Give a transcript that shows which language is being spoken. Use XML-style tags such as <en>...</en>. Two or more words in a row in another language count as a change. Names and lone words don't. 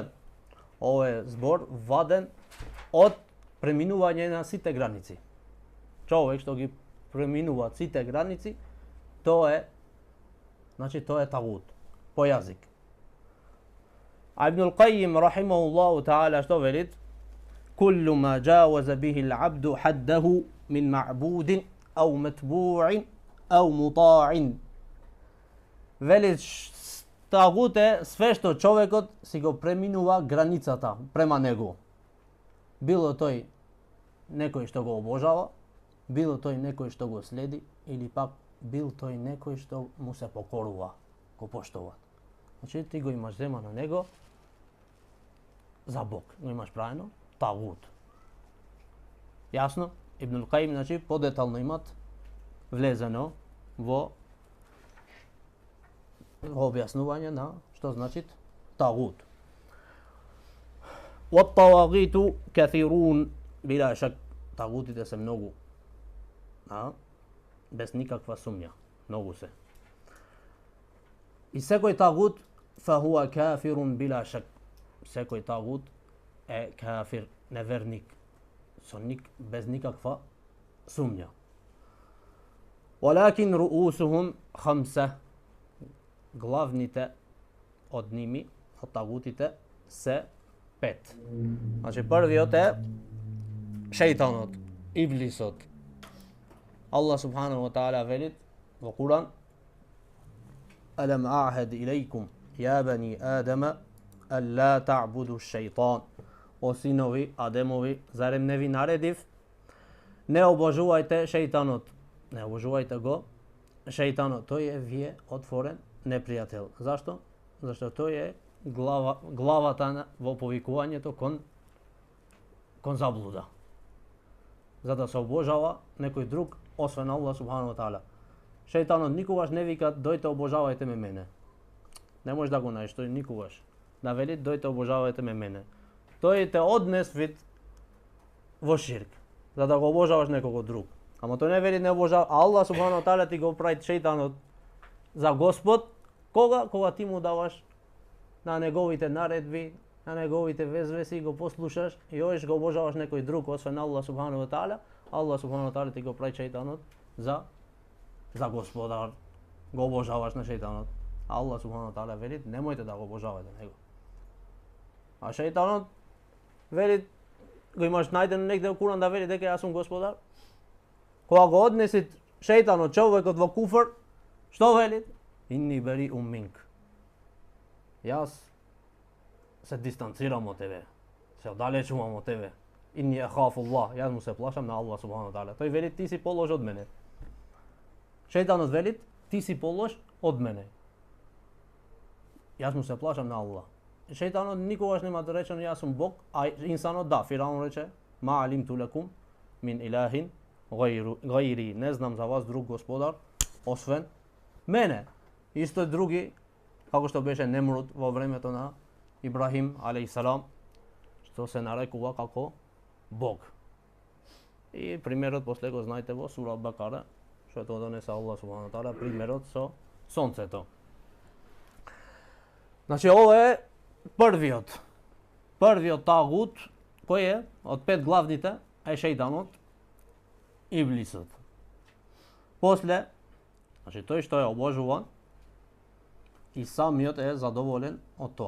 <mk>Ова е збор ваден од преминување на сите граници. Човек што ги преминува сите граници, тоа е тагут по јазик. А Ибн Аль-Кајим</mk> <ar>رحمه الله تعالى</ar> <mk>што велит?</mk> <ar>كل ما تجاوز به العبد حده من معبود أو متبوع أو مطاع.</ar> <mk>Велит тагут е све што човекот си го преминува границата према него. Било тој некој што го обожава, било тој некој што го следи, или пак бил тој некој што му се покорува, го поштува. Значи ти го имаш зема на него за Бог, го имаш правено тагут. Јасно? Ибн Аль-Каим, значи, подетално имат влезено во објаснување на што значи тагут.</mk> <ar>والطواغيت كثير بلا شك.</ar> <mk>Тагутите се многу, без никаква сумња, многу се. И секој тагут</mk> <ar>فهو كافر بلا شك.</ar> <mk>Секој тагут е кафир, неверник, без никаква сумња.</mk> <ar>ولكن رؤوسهم خمسة.</ar> <mk>Главните од ними, од тагутите, се 5. Значи првиот е шејтанот, иблисот.</mk> <ar>الله سبحانه وتعالى</ar> <mk>велит во Куран:</mk> <ar>ألم أعهد إليكم يا بني آدم ألا تعبدوا الشيطان.</ar> <mk>О синови Адемови, зарем не ви наредив? Не обожувајте шејтанот. Не обожувајте го шејтанот. Тој е вие отворен непријател. Зашто? Зашто тој е главата во повикувањето кон заблуда. За да се обожава некој друг освен</mk> <ar>الله سبحانه وتعالى.</ar> <mk>Шејтанот никогаш не вика дојте обожавајте ме мене. Не може да го најдеш тој никогаш. Да вели дојте обожавајте ме мене. Тој те однес во ширк, за да го обожаваш некого друг. Ама тој не вели не обожава, а</mk> <ar>الله سبحانه وتعالى</ar> <mk>ти го прави шејтанот за Господ, кога ти му даваш на неговите наредби, на неговите везвеси, го послушаш и одиш го обожаваш некој друг освен</mk> <ar>الله سبحانه وتعالى, الله سبحانه وتعالى</ar> <mk>ти го прави шејтанот за Господар, го обожаваш на шејтанот. А</mk> <ar>الله سبحانه وتعالى</ar> <mk>вели немојте да го обожавате него. А шејтанот вели, го имаш најдено негде во Куран да вели дека јас сум Господар. Кога го однеси шејтанот човекот во куфр, што вели?</mk> <ar>إني بريء منك.</ar> <mk>Јас се дистанцирам од тебе, се оддалечувам од тебе.</mk> <ar>إني أخاف الله,</ar> <mk>јас му се плашам на</mk> <ar>الله سبحانه وتعالى.</ar> <mk>Тој вели ти си полош од мене. Шејтанот вели Ти си полош од мене. Јас му се плашам на Аллах. Шејтанот никогаш нема да рече јас сум Бог, а инсанот да, Фираун рече</mk> <ar>ما علمت لكم من إله غيري,</ar> <mk>не знам за вас друг господар освен мене. Исто други, како што беше Немруд во времето на Ибрахим алейхиссалам, што се нарекува како Бог. И примерот после го знаете во сура Бакара, што тоа донесе</mk> <ar>الله سبحانه وتعالى,</ar> <mk>примерот со сонцето. Значи ова е првиот тагут кој е од 5 главните е шејтанот, иблисот. После, значи тој што е обожуван и самиот е задоволен од тоа.</mk>